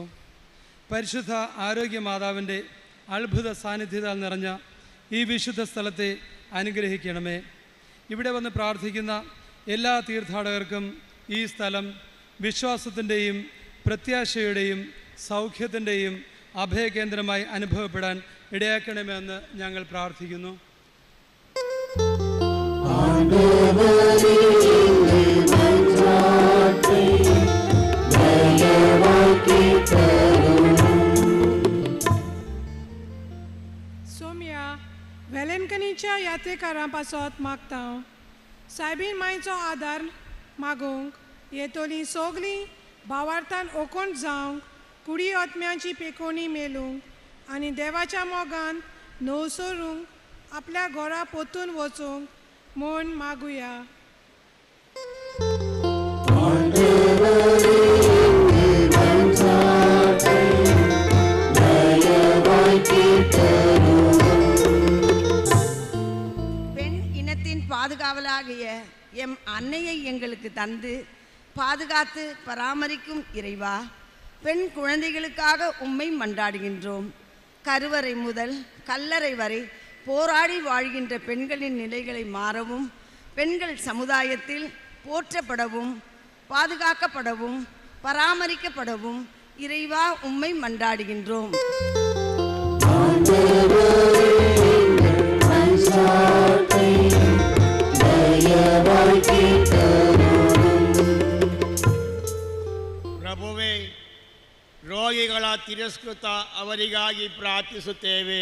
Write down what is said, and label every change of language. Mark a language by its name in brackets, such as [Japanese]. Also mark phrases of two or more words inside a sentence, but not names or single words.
[Malayalam] പരിശുദ്ധ ആരോഗ്യ മാതാവിൻ്റെ അത്ഭുത സാന്നിധ്യത്താൽ നിറഞ്ഞ ഈ വിശുദ്ധ സ്ഥലത്തെ അനുഗ്രഹിക്കണമേ. ഇവിടെ വന്ന് പ്രാർത്ഥിക്കുന്ന എല്ലാ തീർത്ഥാടകർക്കും ഈ സ്ഥലം വിശ്വാസത്തിൻ്റെയും പ്രത്യാശയുടെയും സൗഖ്യത്തിൻ്റെയും അഭയകേന്ദ്രമായി അനുഭവപ്പെടാൻ ഇടയാക്കണമെന്ന് ഞങ്ങൾ പ്രാർത്ഥിക്കുന്നു. [Konkani] सोम्या, वेलेंकनीच्या यात्रेकारांपासत मागता सायबीन मायचो आदार मागूंक येतोली सोगलीं भावार्थान ओकोण जावंक, कुडी आत्म्यांची पेकोणी मेलूंक आनी देवाच्या मोगान न्हवसरूंक आपल्या घरा पोतून वचूंक म्हूण मागुया. [Tamil] பெண் இனத்தின் பாதுகாவலாகிய எம் அன்னையை எங்களுக்கு தந்து பாதுகாத்து பராமரிக்கும் இறைவா, பெண் குழந்தைகளுக்காக உம்மை மன்றாடுகின்றோம். கருவறை முதல் கல்லறை வரை போராடி வாழ்கின்ற பெண்களின் நிலைகளை மாறவும், பெண்கள் சமுதாயத்தில் போற்றப்படவும், பாதுகாக்கப்படவும், பராமரிக்கப்படவும் இறைவா உம்மை மன்றாடுகின்றோம். [Kannada] ಪ್ರಭುವೇ, ರೋಗಿಗಳ ತಿರಸ್ಕೃತ ಅವರಿಗಾಗಿ ಪ್ರಾರ್ಥಿಸುತ್ತೇವೆ.